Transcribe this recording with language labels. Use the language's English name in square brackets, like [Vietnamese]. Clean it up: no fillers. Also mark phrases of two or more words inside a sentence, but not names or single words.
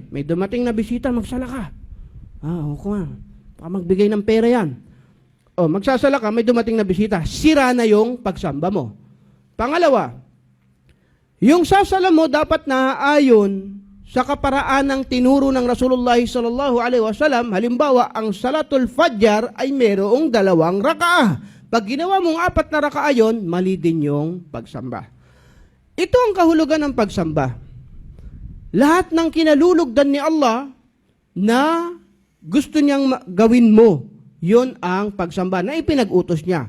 [Filipino] May dumating na bisita, magsala ka. Oo nga. Baka magbigay ng pera yan. O, magsasala ka, may dumating na bisita. Sira na yung pagsamba mo. Pangalawa, yung sasala mo dapat naaayon sa kaparaan ng tinuro ng Rasulullah [Arabic] صلى الله عليه وسلم. [Filipino] Halimbawa, ang Salatul Fajr ay mayroong 2 rakaah. Pag ginawa mong 4 na rakaah yon, mali din yung pagsamba. Ito ang kahulugan ng pagsamba. Lahat ng kinalulugdan ni Allah na gusto niyang gawin mo, yun ang pagsamba na ipinag-utos niya.